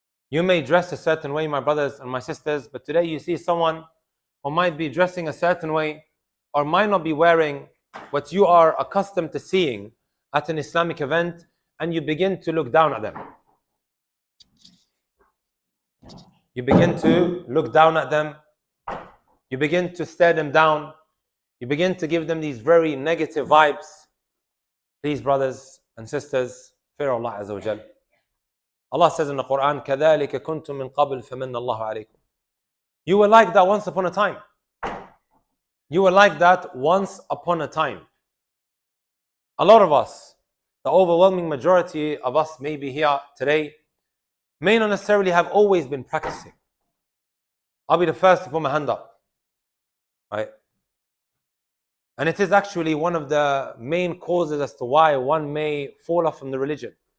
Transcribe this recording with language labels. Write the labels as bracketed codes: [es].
[en] You may dress a certain way, my brothers and my sisters, but today you see someone who might be dressing a certain way or might not be wearing what you are accustomed to seeing at an Islamic event, and you begin to look down at them. You begin to look down at them. You begin to stare them down. You begin to give them these very negative vibes. Please, brothers and sisters, fear Allah Azza wa Jal. Allah says in the Quran, [ar] كَذَلِكَ كُنْتُم مِّن قَبْلِ فَمَنَّ اللَّهُ عَلَيْكُمْ. [en] You were like that once upon a time. You were like that once upon a time. A lot of us, the overwhelming majority of us maybe here today, may not necessarily have always been practicing. I'll be the first to put my hand up, right? And it is actually one of the main causes as to why one may fall off from the religion.